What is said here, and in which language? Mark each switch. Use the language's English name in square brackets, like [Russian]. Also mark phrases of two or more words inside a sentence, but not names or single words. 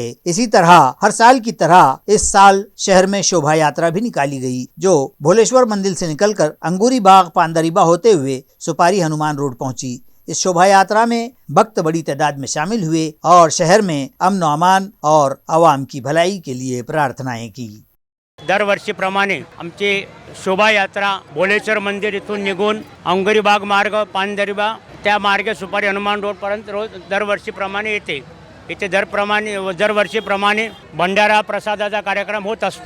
[Urdu] اسی طرح ہر سال کی طرح اس سال شہر میں شوبھا یاترا بھی نکالی گئی جو بھولیشور مندر سے نکل کر انگوری باغ پاندریبا ہوتے ہوئے سپاری ہنومان روڈ پہنچی. اس شوبھا یاترا میں بھکت بڑی تعداد میں شامل ہوئے اور شہر میں امن و امان اور عوام کی بھلائی کے لیے پرارتھنائیں की. [Marathi] दरवर्षीप्रमाणे आमची शोभायात्रा भोलेश्वर मंदिर इथून निघून अंगोरी बाग मार्ग पानदरीबा त्या मार्गे सुपारी हनुमान रोडपर्यंत रोज दरवर्षीप्रमाणे येते. इथे दरवर्षीप्रमाणे भंडारा प्रसादाचा कार्यक्रम होत असतो.